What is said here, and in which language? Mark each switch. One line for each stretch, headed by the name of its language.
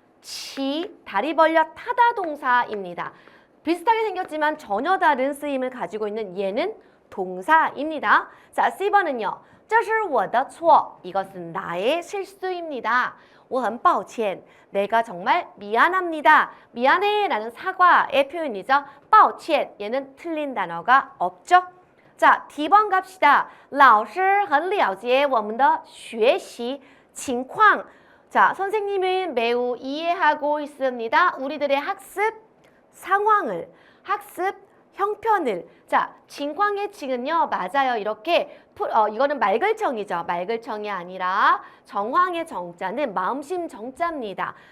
Korean: 치, 다리 벌려 타다 동사입니다. 비슷하게 생겼지만 전혀 다른 쓰임을 가지고 있는 얘는 동사입니다. 자, C번은요.
Chinese: 这是我的错.
Korean: 이것은 나의 실수입니다.
Chinese: 我很抱歉.
Korean: 내가 정말 미안합니다. 미안해 라는 사과의 표현이죠.
Chinese: 抱歉.
Korean: 얘는 틀린 단어가 없죠. 자, D번 갑시다.
Chinese: 老师很了解我们的学习情况.
Korean: 자, 선생님은 매우 이해하고 있습니다. 우리들의 학습 상황을, 학습 형편을. 자, 징광의 징은요, 맞아요. 이렇게 이거는 말글청이죠. 말글청이 아니라 정황의 정자는 마음심 정자입니다.